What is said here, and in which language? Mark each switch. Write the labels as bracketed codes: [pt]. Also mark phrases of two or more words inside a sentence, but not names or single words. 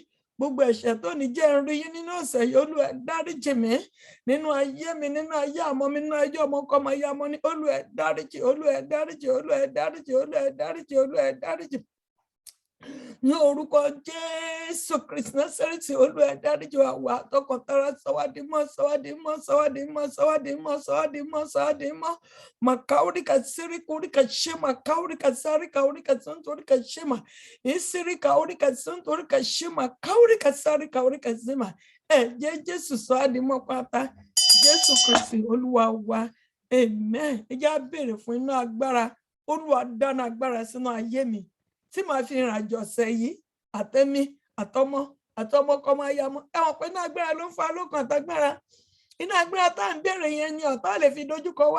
[yo] Gbogbo ẹ̀ṣẹ̀ tó ní jẹ́ ń rí yín nínú ọ̀sẹ̀ yìí, Olúwa dáríjì mí nínú ayé mi, nínú ayé ọmọ mi, nínú ayé ọmọ ọkọ ọmọ ìyá ọmọ ní Olúwa dáríjì, Olúwa dáríjì, Olúwa dáríjì, Olúwa dáríjì, Olúwa dáríjì. Ní orúkọ Jésù Kristi Násárẹ́tì, Olúwa dáríjì wa, wà tọkàntara, sọwádìímọ́, sọwádìímọ́, sọwádìímọ́, sọwádìímọ́, sọwádìímọ́, sọwádìímọ́. Makaurika sirika shema, kaurika sarika urika sunturika shema, isirika urika sunturika shema, kaurika sarika urika zima. Jésù sọwádìímọ́ pátá, Jésù Kristi Olúwa wa. Amen. Ẹ jẹ́ á béèrè fún iná agbára. Olúwa dáná agbára sínú ayé mi, tí màá fi rìn àjò ọ̀sẹ̀ yìí, àtẹ̀mí àtọmọkọmọ ayámọ. Ẹ̀wọ̀n pé iná agbára ló ń fa lókun àtagbára. Iná agbára tá à ń béèrè yẹn ni ọ̀tá lè fi dojúkọ wà.